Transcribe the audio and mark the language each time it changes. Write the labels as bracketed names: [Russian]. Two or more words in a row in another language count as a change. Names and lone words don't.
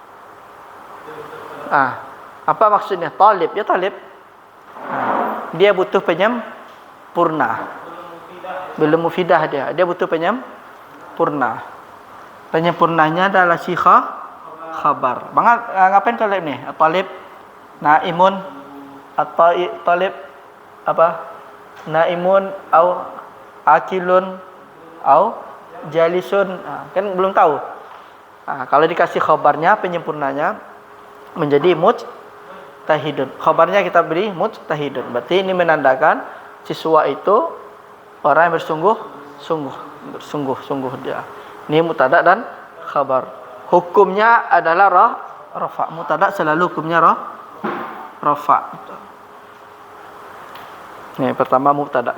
[Indonesian] Apa maksudnya? Talib, ya talib. Dia butuh penyempurna. Belum mufidah dia butuh penyempurna. Penyempurnanya adalah si khabar. Ngapain talib nih? [Arabic] Talib, naimun, talib apa? Naimun au akilun au jalisun. [Indonesian] Kan belum tahu. Kalau dikasih khabarnya, penyempurnanya menjadi mujtahidun. Khabarnya kita beri mujtahidun. Berarti ini menandakan siswa itu orang yang bersungguh-sungguh dia. Ini mubtada dan khabar. Hukumnya adalah rafa. Mubtada selalu hukumnya rafa. Ini pertama mubtada.